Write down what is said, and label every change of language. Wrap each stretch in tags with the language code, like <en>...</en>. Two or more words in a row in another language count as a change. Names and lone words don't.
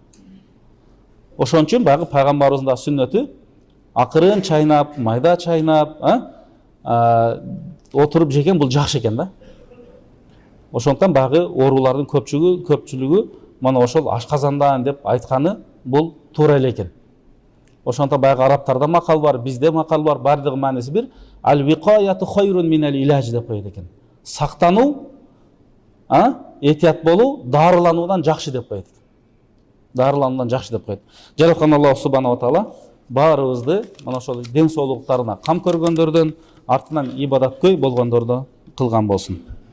<ky>Ошон үчүн баягы пайгамбарыбыздын да сүннөтү акырын чайнап, майда чайнап, отуруп жеген бул жакшы экен да. Ошондон баягы оорулардын көпчүлүгү мана ошол ашказандан деп айтканы бул туура эле экен. Ошондон баягы арабтарда макал бар, бизде макал бар, бардыгы мааниси бир.</ky> <ar>الوقاية خير من العلاج</ar> <ky>деп коет экен. Сактануу, этият болуу дарылануудан жакшы деп коет. Дарылануудан жакшы деп коет. Жараткан Аллах</ky> <ar>سبحانه وتعالى</ar> <ky>баарыбызды мына ошол ден соолуктарына кам көргөндөрдөн артынан ибадаткөй болгондордо кылган болсун.</ky>